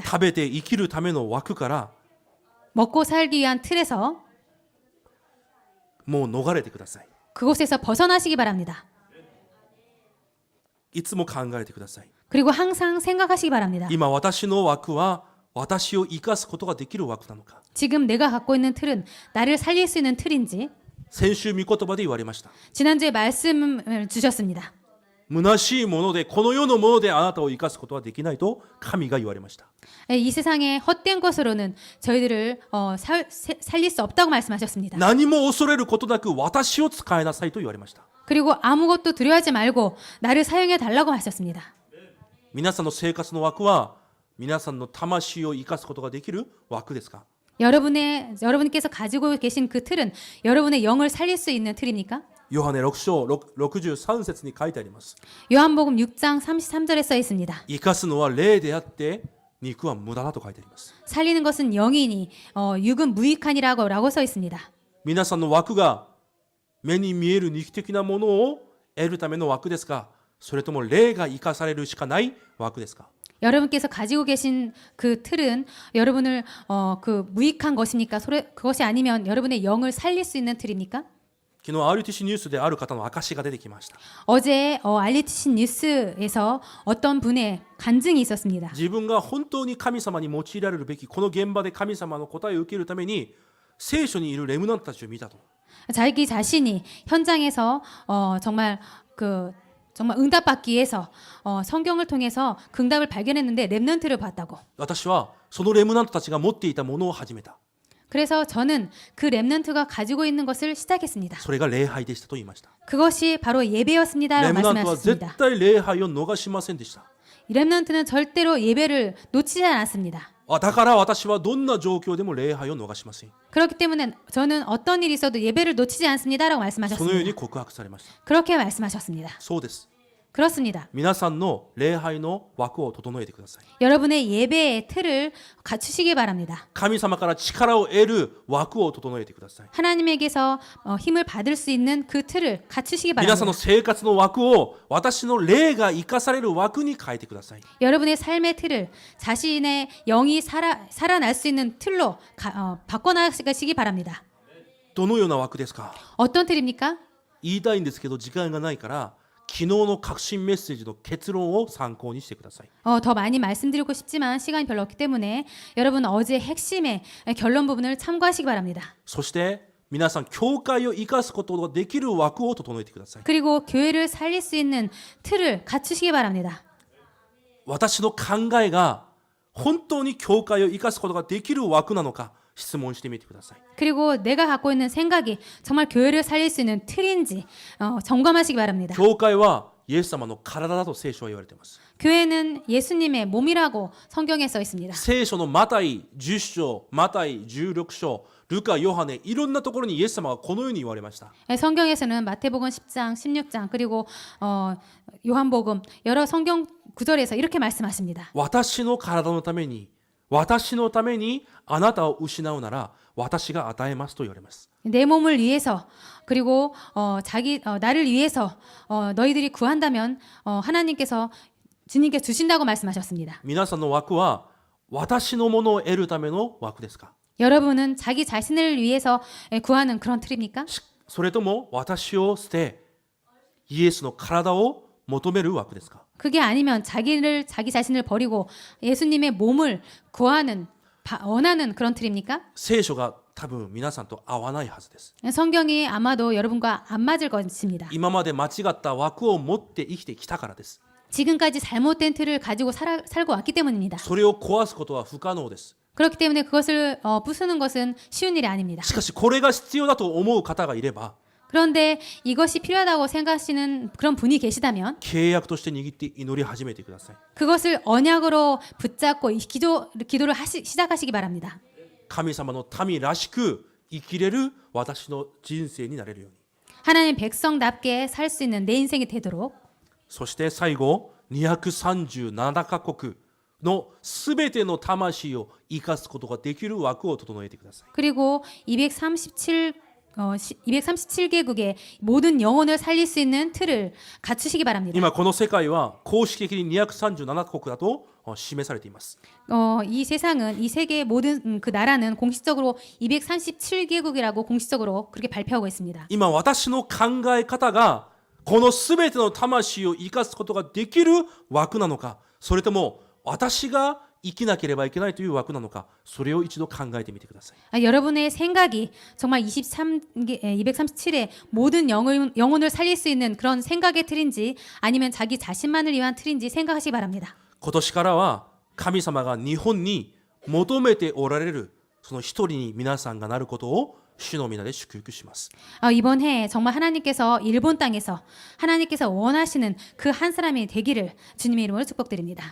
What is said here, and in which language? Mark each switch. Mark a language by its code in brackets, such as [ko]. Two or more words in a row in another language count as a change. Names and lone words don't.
[ja] 食べて生きるための枠から [ko] 먹고 살기 위한 틀에서 [ja] もう逃れてください。 [ko] 그곳에서 벗어나시기 바랍니다. [ja] いつも考えてください。 [ko] 그리고 항상 생각하시기 바랍니다. [ja] 今私の枠は私を生かすことができる枠なのか。 [ko] 지금 내가 갖고 있는 틀은 나를 살릴 수 있는 틀인지 [ja] 先週御言葉で言われました。 [ko] 지난주에 말씀을 주셨습니다. [ja] 虚しいものでこの世のものであなたを生かすことはできないと神が言われました。 [ko] 이 세상의 헛된 것으로는 저희들을 살릴 수 없다고 말씀하셨습니다. [ja] 何も恐れることなく私を使いなさいと言われました。 [ko] 그리고 아무것도 두려워하지 말고 나를 사용해 달라고 하셨습니다. [ja] 皆さんの生活の枠は皆さんの魂を生かすことができる枠ですか。 [ko] 여러분께서 가지고 계신 그 틀은 여러분의 영을 살릴 수 있는 틀입니까? [ja] ヨハネ6章63節に書いてあります。 [ko] 요한복음 6장 33절에 써 있습니다. [ja] 生かすのは霊であって肉は無駄だと書いてあります。 [ko] 살리는 것은 영이니 육은 무익하니라고 써 있습니다. [ja] 皆さんの枠が目に見える肉的なものを得るための枠ですか、それとも霊が生かされるしかない枠ですか。 [ko] 여러분께서 가지고 계신 그 틀은 여러분을 그 무익한 것입니까? 그것이 아니면 여러분의 영을 살릴 수 있는 틀입니까? [ja] 昨日 RTC ニュースである方の証が出てきました。 [ko] 어제 RTC 뉴스에서 어떤 분의 간증이 있었습니다. [ja] 自分が本当に神様に用いられるべきこの現場で神様の答えを受けるために聖書にいるレムナントたちを見たと。 [ko] 자기 자신이 현장에서 정말 응답받기 위해서 성경을 통해서 응답을 발견했는데 렘넌트를 봤다고. [ja] 私はそのレムナントたちが持っていたものを始めた。 [ko] 그래서 저는 그 렘넌트가 가지고 있는 것을 시작했습니다. [ja] それが礼拝でしたと言いました。 [ko] 그것이 바로 예배였습니다라고 [ja] レムナントは絶 [ko] 말씀하셨습니다. [ja] 対礼拝を逃しませんでした。 [ko] 이 렘넌트는 절대로 예배를 놓치지 않았습니다. [ja] だから私はどんな状況でも礼拝を逃しません。 [ko] 그렇기 때문에 저는 어떤 일이 있어도 예배를 놓치지 않습니다라고 [ja] そのように [ko] 말씀하셨습니다. [ja] 告白されました。 [ko] 그렇게 말씀하셨습니다. [ja] そうです。 [ko] 그렇습니다. [ja] 皆さんの礼拝の枠を整えてください。 [ko] 여러분의 예배의 틀을 갖추시기 바랍니다. [ja] 神様から力を得る枠を整えてください。 [ko] 하나님에게서 힘을 받을 수 있는 그 틀을 갖추시기 [ja] 皆さん [ko] 바랍니다. [ja] の生活の枠を私の霊が生かされる枠に変えてください。 [ko] 여러분의 삶의 틀을 자신의 영이 살아날 수 있는 틀로 바꿔나가시기 바랍니다. [ja] どのような枠ですか。 [ko] 어떤 틀입니까? [ja] 言いたいんですけど時間がないから昨日の革新メッセージの結論を参考にしてください。 [ko] 더 많이 말씀드리고 싶지만 시간이 별로 없기 때문에 여러분 어제 핵심의 결론 부분을 참고하시기 바랍니다. [ja] そして皆さん教会を生かすことができる枠を整えてください。 [ko] 그리고 교회를 살릴 수 있는 틀을 갖추시기 바랍니다. [ja] 私の考えが本当に教会を生かすことができる枠なのか質問してみてください。 [ko] 그리고 내가 갖고 있는 생각이 정말 교회를 살릴 수 있는 틀인지 점검하시기 바랍니다. [ja] 教会はイエス様の体だと聖書は言われています。 [ko] 교회는 예수님의 몸이라고 성경에 써 있습니다. [ja] 聖書のマタイ10章、マタイ16章、ルカ、ヨハネいろんなところにイエス様がこのように言われました。 [ko] 성경에서는 마태복음 10장, 16장 그리고 요한복음 여러 성경 구절에서 이렇게 말씀하십니다. [ja] 私の体のためにあなたを失うなら私が与えますと言われます。 [ko] 내 몸을 위해서 그리고 나를 위해서 너희들이 구한다면 하나님께서 주님께 주신다고 말씀하셨습니다. [ja] 皆さんの枠は私のものを得るための枠ですか。 [ko] 여러분은 자기 자신을 위해서 구하는 그런 틀입니까? [ja] それとも私を捨てイエスの体を求める枠ですか。 [ko] 그게 아니면 자기 자신을 버리고 예수님의 몸을 구하는 원하는 그런 틀입니까? [ja] 聖書が多分皆さんと合わないはずです。 [ko] 성경이 아마도 여러분과 안 맞을 것입니다. [ja] 今まで間違った枠を持って生きてきたからです。 [ko] 지금까지 잘못된 틀을 가지고 살고 왔기 때문입니다. [ja] それを壊すことは不可能です。 [ko] 그렇기 때문에 그것을 부수는 것은 쉬운 일이 아닙니다. [ja] しかしこれが必要だと思う方がいれば [ko] 그런데 이것이 필요하다고 생각하시는 그런 분이 계시다면 [ja] 契約として握って祈り始めてください。 [ko] 그것을 언약으로 붙잡고 기도를 시작하시기 바랍니다. [ja] 神様の民らしく生きれる私の人生になれるように。 [ko] 하나님 백성답게 살 수 있는 내 인생이 되도록. [ja] そして最後237カ国のすべての魂を生かすことができる枠を整えてください。 [ko] 그리고 237개국의 모든 영혼을 살릴 수 있는 틀을 갖추시기 바랍니다. [ja] 今この世界は公式的に237国だと示されています。 [ko] 이 세상은 이 세계의 모든 그 나라는 공식적으로 237개국이라고 공식적으로 그렇게 발표하고 있습니다. [ja] 今私の考え方がこのすべての魂を生かすことができる枠なのか、それとも私が生きなければいけないという枠なのか、それを一度考えてみてください。 [ko] 여러분의 생각이 정말 237의 모든 영혼을 살릴 수 있는 그런 생각의 틀인지 아니면 자기 자신만을 위한 틀인지 생각하시기 바랍니다. [ja] 今年からは神様が日本に求めておられるその一人に皆さんがなることを主の皆で祝福します。 [ko] 이번 해 정말 하나님께서 일본 땅에서 하나님께서 원하시는 그 한 사람이 되기를 주님의 이름으로 축복드립니다.